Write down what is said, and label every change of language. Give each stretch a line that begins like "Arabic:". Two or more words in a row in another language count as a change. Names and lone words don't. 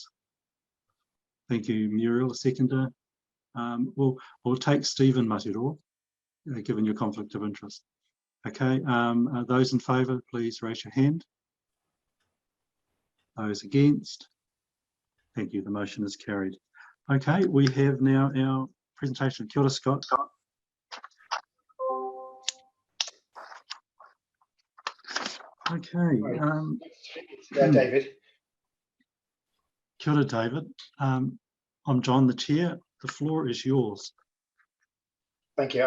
English: Thank you, Muriel, a seconder. We'll take Stephen Matiro, given your conflict of interest. Okay, those in favour, please raise your hand. Those against? Thank you, the motion is carried. Okay, we have now our presentation.
Māori: Kia ora, Scott. Okay.
English: David.
Māori: Kia ora,
English: David. I'm John, the chair. The floor is yours. Thank you.